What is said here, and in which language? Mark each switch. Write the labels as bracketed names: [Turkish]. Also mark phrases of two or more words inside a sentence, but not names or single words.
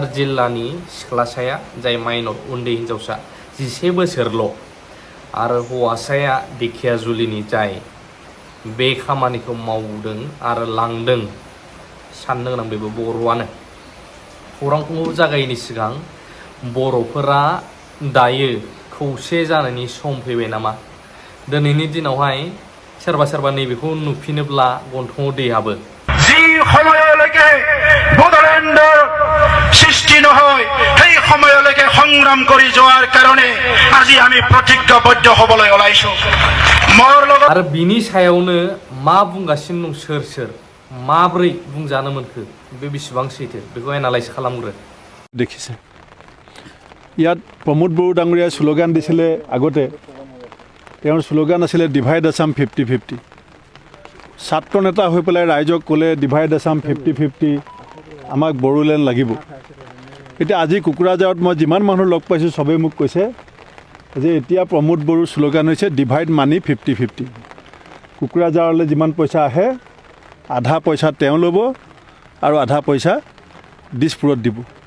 [Bodo] जिल्लानि सिख्लासाया जाय माइनर उन्दै हिन्जावसा 11 बोसोरल' आरो हौवासाया धेकियाजुलिनि जाय बे खामानिखौ मावदों आरो लांदों साननो गोनां बेबो बर'आनो खौरांखौ जागायैनि सिगां बर'फोरा दायो खौसे जानायनि सम फैबाय नामा दिनैनि दिनावहाय सोरबा नैबेखौ नुफिनोब्ला गन्थङाव दै हाबो [Assamese] যি সময়লৈকে বড়োলেণ্ডৰ সৃষ্টি নহয় সেই সময়লৈকে সংগ্ৰাম কৰি যোৱাৰ কাৰণে আজি আমি প্ৰতিজ্ঞাবদ্ধ হ'বলৈ ওলাইছো মোৰ লগত [Bodo] आरो बिनि सायावनो मा बुंगासिनो दं सोर माब्रै बुंजानो मोनखो बे बेसेबां सैथो बेखौ एनालाइज खालामग्रो [Assamese] দেখিছে ইয়াত প্ৰমোদ বড়ো ডাঙৰীয়াই স্লোগান দিছিলে আগতে তেওঁৰ স্লোগান আছিলে ডিভাইড আছাম 50-50 ছাত্ৰ নেতা হৈ পেলাই ৰাইজক ক'লে ডিভাইড আছাম 50-50 আমাক বড়োলেণ্ড লাগিব এতিয়া আজি কুকুৰাঝাৰত মই যিমান মানুহ লগ পাইছোঁ চবেই মোক কৈছে যে এতিয়া প্ৰমোদ বড়োৰ স্লোগান হৈছে ডিভাইড মানি 50-50 কুকুৰাঝাৰলৈ যিমান পইচা আহে আধা পইচা তেওঁ ল'ব আৰু আধা পইচা দিছপুৰত দিব